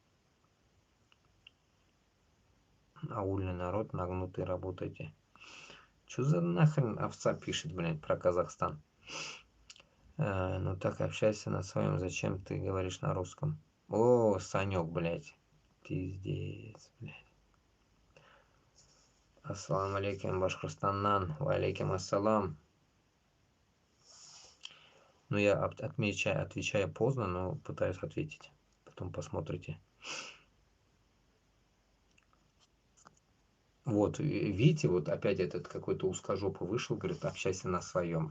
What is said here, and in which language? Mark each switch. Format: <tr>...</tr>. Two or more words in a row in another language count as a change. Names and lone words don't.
<ru>Аульный народ, нагнутый, работайте. Чё за нахрен овца пишет, блядь, про Казахстан? Ну так общайся на своем, зачем ты говоришь на русском? О, Санек, блядь. Пиздец, блядь.</ru> <ar>السلام عليكم, Башкортостаннан. وعليكم السلام.</ar> <ru>Ну, я отвечаю поздно, но пытаюсь ответить. Потом посмотрите. Вот, видите, вот опять этот какой-то узкожопый вышел, говорит, общайся на своем.</ru>